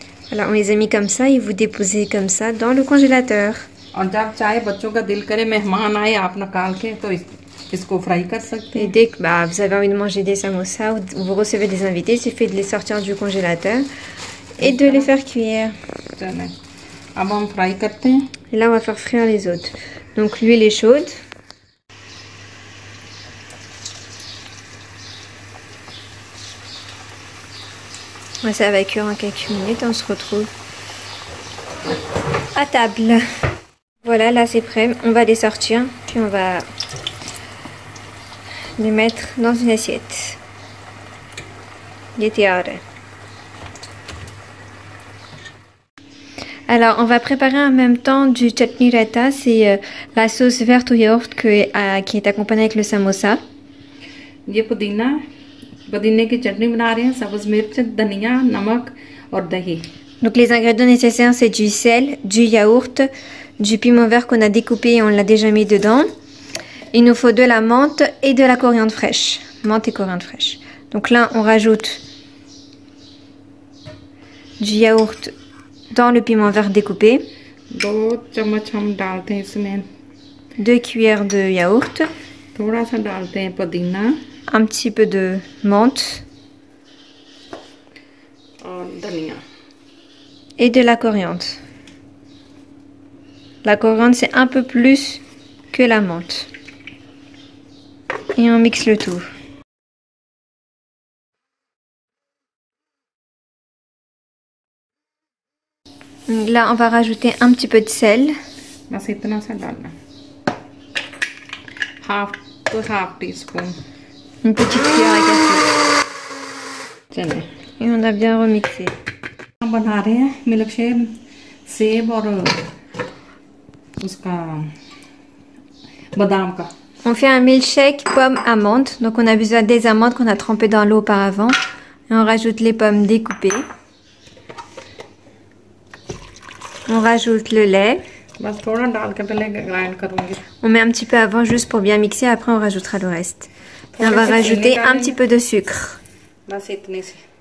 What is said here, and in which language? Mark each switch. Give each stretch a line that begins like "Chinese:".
French: Voilà, on les a mis comme ça et vous déposez comme ça dans le congélateur.
Hindi: और जब चाहे बच्चों का दिल करे मेहमान आए आप निकाल के तो इसको फ्राई कर सकते हैं।
French: Et dès que vous avez envie de manger des samosas ou vous recevez des invités, il suffit de les sortir du congélateur et de les faire cuire.
Hindi: अब हम फ्राई करते हैं।
French: Et là, on va faire frire les autres. Donc l'huile est chaude. Ça va cuire en quelques minutes et on se retrouve à table. Voilà, là c'est prêt. On va les sortir, puis on va les mettre dans une assiette. Alors, on va préparer en même temps du chutney raita. C'est la sauce verte au yaourt qui est accompagnée avec le samosa.
Hindi: ये पुदीने की चटनी बना रहे हैं, सब्ज मिर्च, धनिया, नमक और दही.
French: Donc les ingrédients nécessaires, c'est du sel, du yaourt, du piment vert qu'on a découpé et on l'a déjà mis dedans. Il nous faut de la menthe et de la coriandre fraîche. Menthe et coriandre fraîche. Donc là, on rajoute du yaourt dans le piment vert découpé.
Hindi: 2 चम्मच हम डालते हैं इसमें.
French: 2 cuillères de yaourt.
Hindi: थोड़ा सा डालते हैं पुदीना.
French: Un petit peu de menthe.
Hindi: और धनिया.
French: Et de la coriandre. La coriandre, c'est un peu plus que la menthe. Et on mixe le tout. Là, on va rajouter un petit peu de sel.
Hindi: बस इतना सा डालना.
English: Half teaspoon.
French: Une petite cuillère à café.
Hindi: चलिए.
French: Et on a bien remixé.
Hindi: हम बना रहे हैं milk shake सेब और उसका बादाम का.
French: On fait un milkshake pomme amande. Donc on a besoin des amandes qu'on a trempées dans l'eau auparavant. Et on rajoute les pommes découpées. On rajoute le lait.
Hindi: बस थोड़ा डाल के पहले ग्राइंड करूंगी.
French: On met un petit peu avant juste pour bien mixer. Après on rajoutera le reste. Et on va rajouter un petit peu de sucre.
Hindi: बस इतने से.